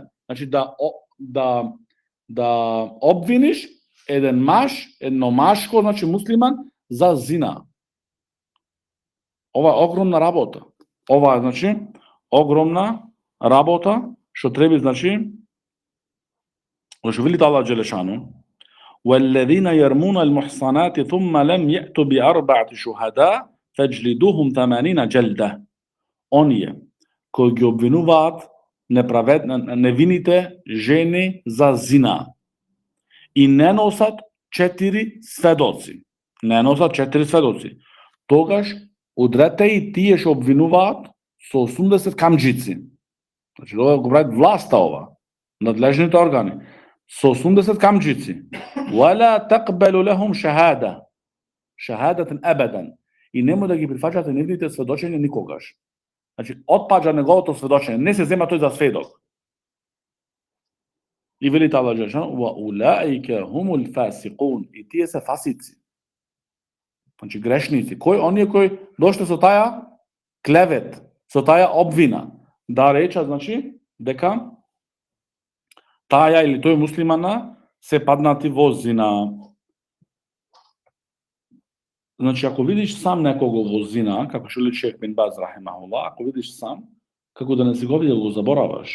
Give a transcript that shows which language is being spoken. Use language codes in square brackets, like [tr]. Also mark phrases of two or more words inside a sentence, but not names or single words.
[mk] Значи да обвиниш еден маж, едно машко, значи муслиман, за зина. Ова е огромна работа. Ова е, значи, огромна работа, што треба, значи, што вели Аллах Джелешану, [ar] وَالَّذِينَ يَرْمُونَ الْمُحْصَنَاتِ ثُمَّ لَمْ يَأْتُوا بِأَرْبَعَةِ شُهَدَاءَ فَاجْلِدُوهُمْ 80 جَلْدَةً. [mk] Оние кои ги обвинуваат невините жени за зина и не носат 4 сведоци. Не носат 4 сведоци. Тогаш удрете и тие што обвинуваат со 80 камџици. Значи, ова го прават власта ова, надлежните органи, со 80 камџици. [ar] ولا تقبل لهم شهادة. شهادة أبدا. [mk] И нема да ги прифаќате нивните сведочења никогаш. Значи, отпаѓа неговото сведочење, не се зема тој за сведок. И вели Аллах џелешану: [ar] وَأُولَئِكَ هُمُ الْفَاسِقُونَ. [mk] И тие се фасици. Значи, грешници. Кој? Оние кои дошли со таја клевет, со таја обвина, да речат, значи, дека таја или тој муслимана се паднати во зина. Значи, ако видиш сам некого во зина, како што Шейх бин Баз рахимахуллах, ако видиш сам, како да не си го видел, го забораваш.